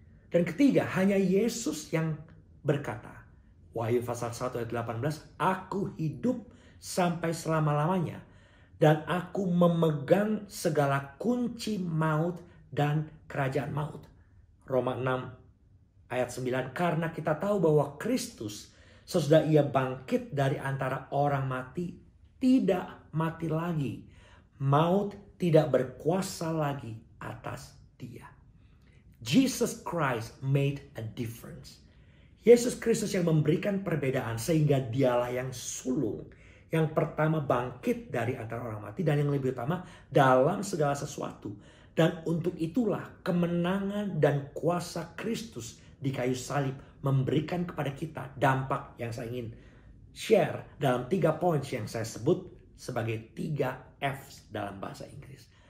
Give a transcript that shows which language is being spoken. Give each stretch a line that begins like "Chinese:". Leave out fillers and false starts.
Indonesian: Dan ketiga, hanya Yesus yang berkata, Wahyu pasal 1 ayat 18, aku hidup sampai selama-lamanya dan aku memegang segala kunci maut dan kerajaan maut. Roma 6 ayat 9, karena kita tahu bahwa Kristus sesudah ia bangkit dari antara orang mati, tidak mati lagi. Maut tidak berkuasa lagi atas dia.
English: Jesus Christ made a difference.
Indonesian: Yesus Kristus yang memberikan perbedaan sehingga dialah yang sulung. Yang pertama bangkit dari antara orang mati dan yang lebih utama dalam segala sesuatu. Dan untuk itulah kemenangan dan kuasa Kristus di kayu salib memberikan kepada kita dampak yang saya ingin share dalam 3 poin yang saya sebut sebagai 3 F dalam bahasa Inggris.